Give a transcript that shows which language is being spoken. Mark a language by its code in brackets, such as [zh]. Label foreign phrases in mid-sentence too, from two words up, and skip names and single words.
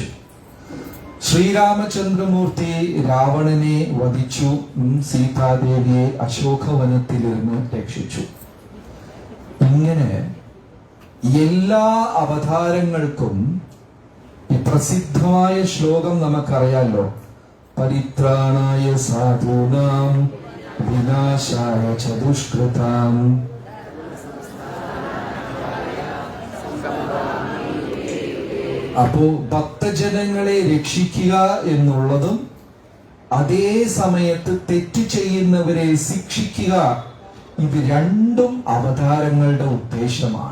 [ml] ശ്രീരാമചന്ദ്രമൂർത്തി രാവണനെ വധിച്ചു, സീതാദേവിയെ അശോകവനത്തിലിരുന്ന് രക്ഷിച്ചു. ഇങ്ങനെ എല്ലാ അവതാരങ്ങൾക്കും ഈ പ്രസിദ്ധമായ ശ്ലോകം നമുക്കറിയാലോ. [sa] പരിത്രാണായ സാധൂനാം വിനാശായ ച ദുഷ്കൃതാം. [ml] അപ്പോ ഭക്തജനങ്ങളെ രക്ഷിക്കുക എന്നുള്ളതും അതേ സമയത്ത് തെറ്റ് ചെയ്യുന്നവരെ ശിക്ഷിക്കുക, ഇത് 2 അവതാരങ്ങളുടെ ഉദ്ദേശമാണ്.